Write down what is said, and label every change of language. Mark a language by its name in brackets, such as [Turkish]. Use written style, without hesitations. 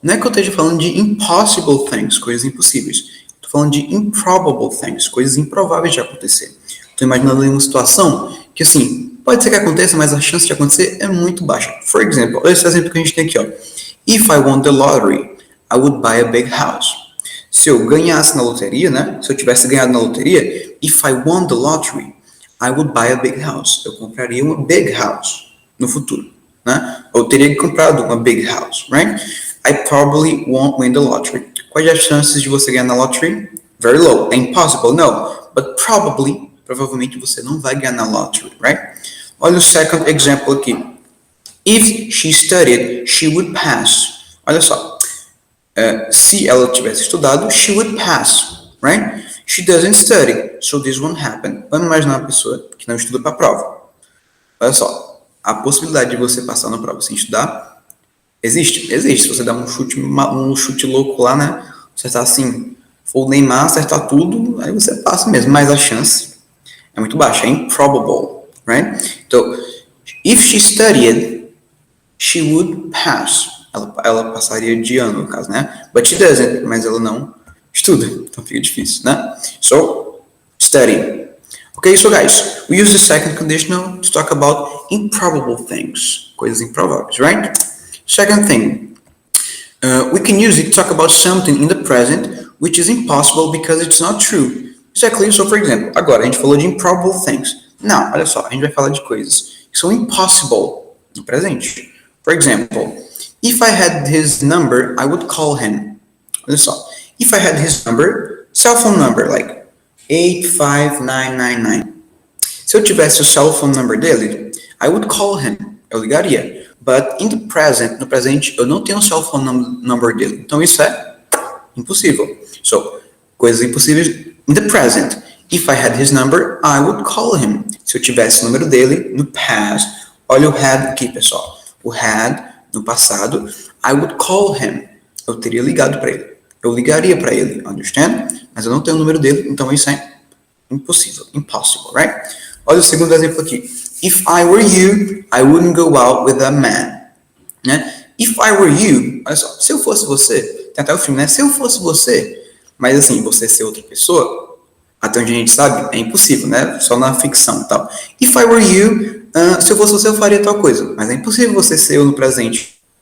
[Portuguese] Não é que eu esteja falando de [English] impossible things, [Portuguese] coisas impossíveis. Estou falando de [English] improbable things, [Portuguese] coisas improváveis de acontecer. Estou imaginando uma situação que, assim, pode ser que aconteça, mas a chance de acontecer é muito baixa. [English] For example, [Portuguese] esse exemplo que a gente tem aqui, ó. [English] If I won the lottery, I would buy a big house. [Portuguese] Se eu ganhasse na loteria, né? Se eu tivesse ganhado na loteria, [English] if I won the lottery, I would buy a big house. [Portuguese] Eu compraria uma big house no futuro, né? Eu teria comprado uma big house, [English] right? I probably won't win the lottery. [Portuguese] Quais as chances de você ganhar na lottery? [English] Very low. [Portuguese] É impossible? No. [English] But [Portuguese] provavelmente você não vai ganhar na lottery, [English] right? [Portuguese] Olha o [English] second example [Portuguese] aqui. [English] If she studied, she would pass. [Portuguese] Olha só. Se ela tivesse estudado, [English] she would pass, right? She doesn't study, so this won't happen. [Portuguese] Vamos imaginar uma pessoa que não estuda para a prova. Olha só. A possibilidade de você passar na prova sem estudar existe. Se você der um chute louco lá, né? Acertar assim, for o Neymar, acertar tudo, aí você passa mesmo. Mas a chance é muito baixa, é [English] improbable, right? [Portuguese] Então, [English] if she studied, she would pass. [Portuguese] Ela passaria de ano, no caso, né? [English] But she doesn't, [Portuguese] mas ela não estuda, então fica difícil, né? [English] So, study. Okay, so guys, we use the second conditional to talk about improbable things, [Portuguese] coisas improváveis, [English] right? Second thing, we can use it to talk about something in the present which is impossible because it's not true. Exactly, so for example, [Portuguese] agora a gente falou de [English] improbable things. [Portuguese] Não, olha só, a gente vai falar de coisas que são impossible no presente. [English] For example, if I had his number, I would call him. [Portuguese] Olha só, [English] if I had his number, cell phone number, like 85999. [Portuguese] Se eu tivesse o [English] cell phone number [Portuguese] dele, [English] I would call him. [Portuguese] Eu ligaria. [English] But in the present, [Portuguese] no presente, eu não tenho o cell phone number dele. Então isso é impossível. [English] So, [Portuguese] coisas impossíveis [English] in the present. If I had his number, I would call him. [Portuguese] Se eu tivesse o número dele, no past, olha o had aqui, pessoal. [English] O had, [Portuguese] no passado, [English] I would call him. [Portuguese] Eu teria ligado para ele. Eu ligaria para ele, [English] understand? [Portuguese] Mas eu não tenho o número dele, então isso é impossível, impossible, right? Olha o segundo exemplo aqui. [English] If I were you, I wouldn't go out with that man. Né? If I were you, [Portuguese] olha só, se eu fosse você, tem até o filme, né? Se eu fosse você, mas assim, você ser outra pessoa, até onde a gente sabe, é impossível, né? Só na ficção e tal. [English] If I were you, [Portuguese] se eu fosse você, eu faria tal coisa. Mas é impossível você ser eu no presente.